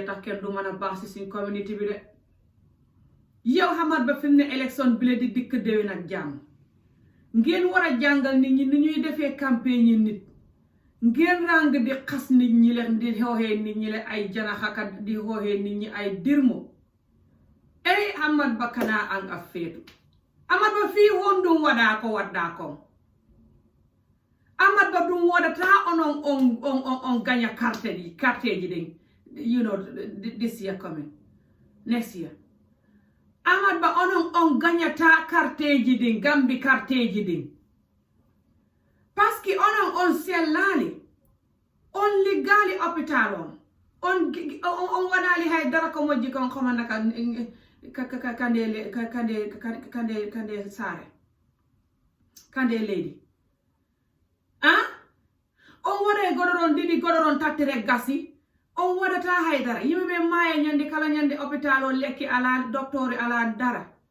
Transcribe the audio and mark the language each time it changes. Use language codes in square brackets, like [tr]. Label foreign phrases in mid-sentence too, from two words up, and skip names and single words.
[wo] tax kenn du mën a baax si suñ community bi de yow Ahmad Bah fi mu ne élection bile di dikk déwén ak jàmm ngeen war a jàngal nit ñi ni ñuy defee campagne nit ngeen ràng di xas nit ñi leen di xooxee nit ñi leen ay janaxakat di xooxee nit ñi ay dirmo [ff] ey Ahmad Bah kanaa ang a feetu Ahmad Bah fii hondum wadaa ko waddaa kom Ahmad Bah dum wadataa on gaña carte ji den [en] you know this year coming next year [ff] Ahmad Bah on gañata carte ji den Gambi carte ji den [fr] parce que [ff] on sellali on liggali hôpital on waɗali hay dara ko moƴƴi kon komanda kande saare kande leydi on waɗa goɗoron ɗiɗi goɗoron tattire gasi on waɗata haydara yimɓeɓe maaya ñande kala ñande hôpital o lekki ala docteur ala dara